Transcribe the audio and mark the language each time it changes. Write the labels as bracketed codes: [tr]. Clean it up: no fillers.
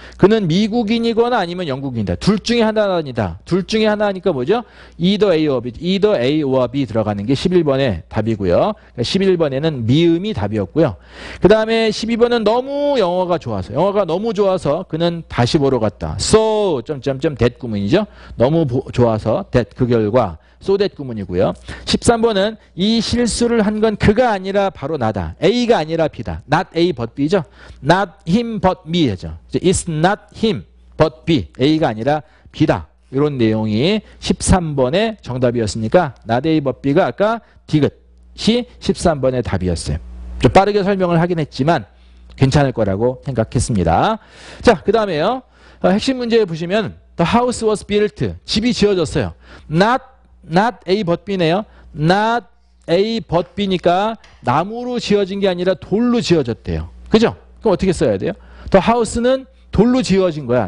[ko] 그는 미국인이거나 아니면 영국인이다. 둘 중에 하나다. 둘 중에 하나니까 뭐죠? either A or B. either A or B 들어가는 게 11번의 답이고요. 11번에는 미음이 답이었고요. 그 다음에 12번은 영어가 너무 좋아서 그는 다시 보러 갔다. so that 구문이죠. 너무 좋아서 that 그 결과 so that 구문이고요. 13번은 이 실수를 한 건 그가 아니라 바로 나다. A가 아니라 B다. not A but B죠. [en] not him but me [ko] 죠. [en] It's not him but B. [ko] A가 아니라 B다. 이런 내용이 13번의 정답이었으니까 not A but B가 아까 디귿이 13번의 답이었어요. 좀 빠르게 설명을 하긴 했지만 괜찮을 거라고 생각했습니다. 자, 그 다음에요. 핵심 문제 보시면 [en] the house was built. [ko] 집이 지어졌어요. not A but B네요. not A but B니까 나무로 지어진 게 아니라 돌로 지어졌대요. 그죠? 그럼 어떻게 써야 돼요? The house는 돌로 지어진 거야.